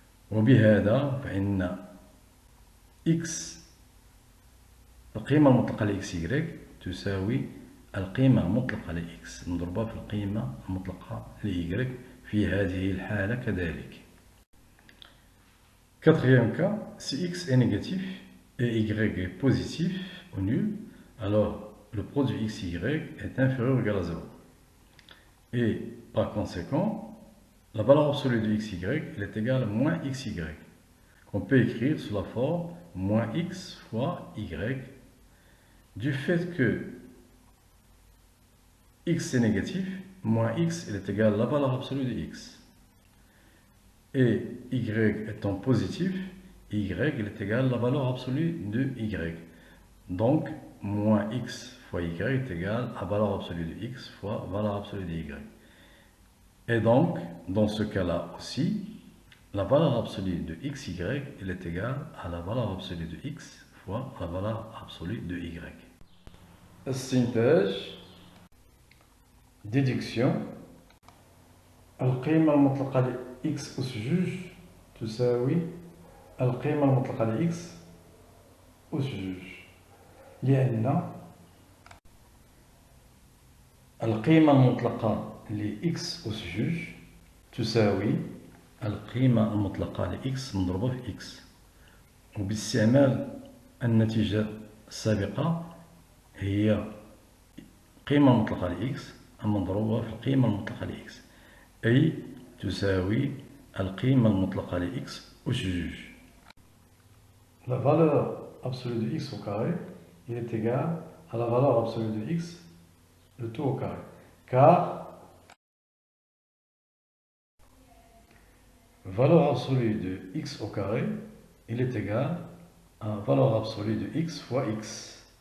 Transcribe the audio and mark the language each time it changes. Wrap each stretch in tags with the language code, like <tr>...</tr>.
<ar>وبهذا فإن x القيمة المطلقة ل xy تساوي القيمة المطلقة ل x مضروبة في القيمة المطلقة ل y في هذه الحالة كذلك.</ar> <fr>Quatrième cas, si x est négatif et y est positif ou nul, alors le produit xy est inférieur ou égal à 0. Et par conséquent, la valeur absolue de xy est égale à moins xy, qu'on peut écrire sous la forme moins x fois y, du fait que x est négatif, moins x est égal à la valeur absolue de x. Et y étant positif, y est égal à la valeur absolue de y. Donc, moins x fois y est égal à la valeur absolue de x fois la valeur absolue de y. Et donc, dans ce cas-là aussi, la valeur absolue de xy est égale à la valeur absolue de x fois la valeur absolue de y.</fr> <ar>السنتاج déduction القيمة المطلقة ل x أس جوج تساوي القيمة المطلقة ل x أس جوج، لأن القيمة المطلقة ل x أس جوج تساوي القيمة المطلقة ل x مضروبة في x، وباستعمال النتيجة السابقة هي قيمة مطلقة ل x مضروبة في القيمة المطلقة ل x، أي تساوي القيمة المطلقة ل x أس جوج.</ar> <fr>La valeur absolue de x au carré, il est égal à la valeur absolue de x, le tout au carré. Car valeur absolue de x au carré, il est égal à valeur absolue de x fois x.</fr>